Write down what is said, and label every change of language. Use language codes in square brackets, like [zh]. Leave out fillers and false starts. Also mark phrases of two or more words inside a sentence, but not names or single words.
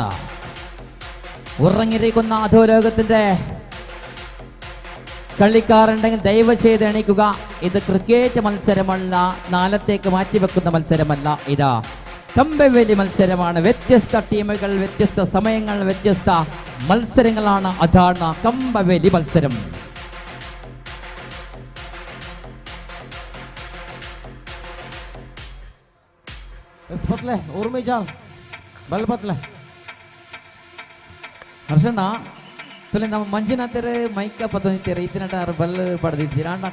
[ml] ഉറങ്ങിയിരിക്കുന്ന അധോലോകത്തിന്റെ കളിക്കാരുണ്ടെങ്കിൽ ദയവ് ചെയ്ത് എണീക്കുക. ഇത് ക്രിക്കറ്റ് മത്സരമല്ല, നാളത്തേക്ക് മാറ്റിവെക്കുന്ന മത്സരമല്ല. ഇതാ കമ്പവേലി മത്സരമാണ്. വ്യത്യസ്ത ടീമുകൾ, വ്യത്യസ്ത സമയങ്ങൾ, വ്യത്യസ്ത മത്സരങ്ങളാണ്. അതാണ് കമ്പവേലി മത്സരം. [tcy] ಹರ್ಷಣ್ಣ ನಮ್ಮ ಮಂಜುನಾಥರು ಮೈಕ ಪತ್ತರ ಇತ್ತಿನಟಾರು ಬಲ್ ಪಡೆದಿದ್ದೀರಾ ಅಣ್ಣ.